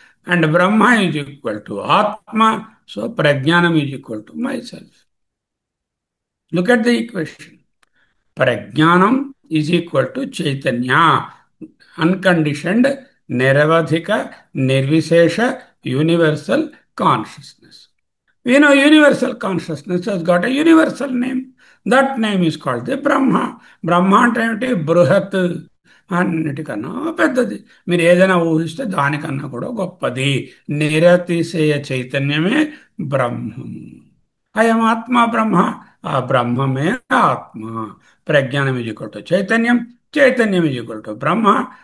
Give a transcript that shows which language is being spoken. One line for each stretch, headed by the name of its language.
English: And Brahma is equal to atma. So prajnanam is equal to my self. Look at the equation. Prajnanam is equal to chaitanya, unconditioned, niravadhika, nirvishesha, universal consciousness. We know universal consciousness has got a universal name. That name is called the Brahma.
Telugu: Brahma అంటే ఏమిటి? బృహత్, అన్నిటికన్నా పెద్దది. మీరు ఏదైనా ఊహిస్తే దానికన్నా కూడా గొప్పది. నిరతిశయ చైతన్యమే బ్రహ్మము.
Sanskrit: అయం ఆత్మ బ్రహ్మ.
Telugu: ఆ బ్రహ్మమే ఆత్మ.
English: Prajnanam is equal to chaitanyam. Chaitanyam is equal to Brahma.